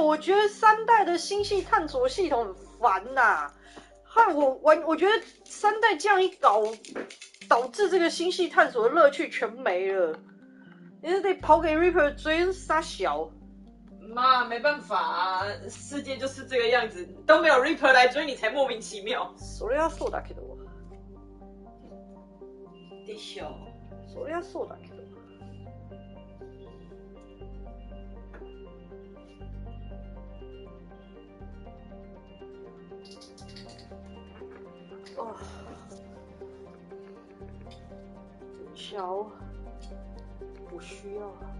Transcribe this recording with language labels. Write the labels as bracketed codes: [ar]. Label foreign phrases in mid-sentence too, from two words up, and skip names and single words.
[zh] 我觉得3代的星系探索系统很烦呐，害我觉得3代这样一搞，导致这个星系探索的乐趣全没了。你是得跑给 Reaper 追杀小。妈，没办法啊，世界就是这个样子，都没有 Reaper 来追你才莫名其妙。 [ja] それはそうだけど。でしょ。そりゃそうだけど。 [zh] 哦，等一下哦，不需要。